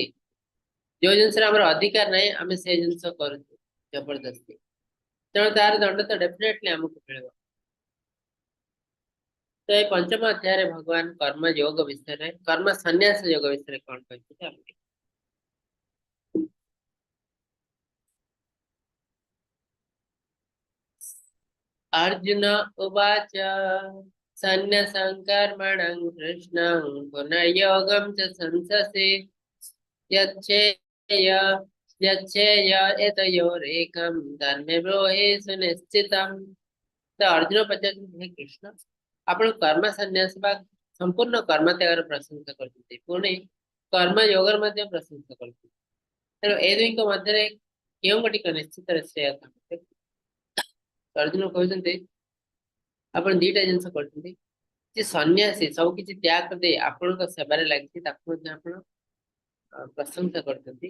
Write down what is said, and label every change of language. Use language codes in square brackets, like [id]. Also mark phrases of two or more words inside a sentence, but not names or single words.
[or] ଯୋଉ ଜିନିଷରେ ଆମର ଅଧିକାର ନାହିଁ ଆମେ ସେ ଜିନିଷ କରୁଛୁ ଜବରଦସ୍ତି, ତେଣୁ ତାର ଦଣ୍ଡ ତ ଡେଫିନେଟଲି ଆମକୁ ମିଳିବ। ତ ଏଇ ପଞ୍ଚମ ଅଧ୍ୟାୟରେ ଭଗବାନ କର୍ମ ଯୋଗ ବିଷୟରେ, କର୍ମ ସନ୍ନ୍ୟାସ ଯୋଗ ବିଷୟରେ କଣ କହିଛନ୍ତି ଆମେ ଦେଖିବା। [sa] अर्जुन उवाच सन्न्यासं कर्मणं कृष्णं पुनर्योगं च संससि यच्छेय यच्छेय एतयोरेकं धर्मे ब्रूहि सुनिश्चितम्। [or] ତ ଅର୍ଜୁନ ପଚାରୁଛନ୍ତି ହେ କୃଷ୍ଣ, ଆପଣ କର୍ମ ସନ୍ନ୍ୟାସ ବା ସମ୍ପୂର୍ଣ୍ଣ କର୍ମ ତ୍ୟାଗର ପ୍ରଶଂସା କରୁଛନ୍ତି, ପୁଣି କର୍ମ ଯୋଗର ମଧ୍ୟ ପ୍ରଶଂସା କରୁଛନ୍ତି। ତେଣୁ ଏ ଦୁଇଙ୍କ ମଧ୍ୟରେ କେଉଁ ଗୋଟିକ ନିଶ୍ଚିତରେ ଶ୍ରେୟ? ଅର୍ଜୁନ କହୁଛନ୍ତି ଆପଣ ଦିଟା ଜିନିଷ କରୁଛନ୍ତି, ଯେ ସନ୍ନ୍ୟାସୀ ସବୁ କିଛି ତ୍ୟାଗ କରିଦେଇ ଆପଣଙ୍କ ସେବାରେ ଲାଗିଛି, ତାକୁ ମଧ୍ୟ ଆପଣ ପ୍ରଶଂସା କରୁଛନ୍ତି।